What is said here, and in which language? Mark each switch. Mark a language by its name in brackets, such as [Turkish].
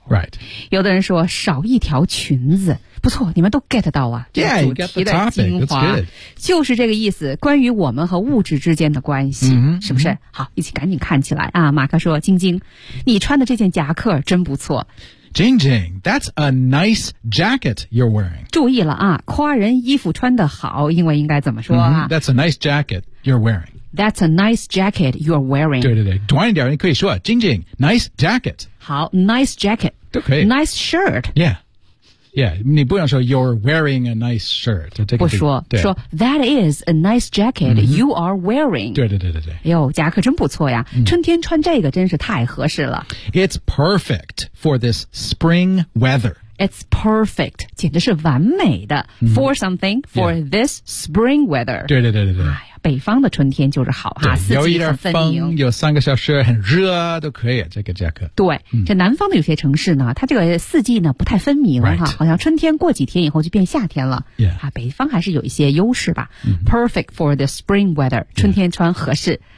[English] Right. [Chinese] 有的人说，少一条裙子。不错，你们都 get 到啊。 [English] Yeah, you get the topic. That's good. [Chinese] 就是这个意思，关于我们和物质之间的关系，是不是？好，一起赶紧看起来啊。马克说，晶晶，你穿的这件夹克真不错。 [English] Jing Jing, that's a nice jacket you're wearing. [Chinese] 注意了啊，夸人衣服穿得好，英文应该怎么说啊？ [English] That's a nice jacket you're wearing. That's a nice jacket you're wearing. [Chinese] 对对对，短一点你可以说 [English] Jing Jing, nice jacket. 好 ,nice jacket. [Chinese] 都可以。 [English] Nice shirt. Yeah. Yeah, [Chinese] 你不想说 [English] you're wearing a nice shirt. [Chinese] 不说，说 [English] that is a nice jacket、you are wearing. [Chinese] 对对对对对。哎呦，夹克真不错呀、春天穿这个真是太合适了。 [English] It's perfect for this spring weather. It's perfect, [Chinese] 简直是完美的、 [English] for something, for、this spring weather. [Chinese] 对对对对对。哎呀，北方的春天就是好哈，四季很分明。有一点风，有三个小时很热都可以，这个夹克。对、这南方的有些城市呢，它这个四季呢不太分明、哈，好像春天过几天以后就变夏天了。 [English] Yeah. [Chinese] 啊，北方还是有一些优势吧。 [English] Perfect for the spring weather, [Chinese] 春天穿合适。 [English] Yeah.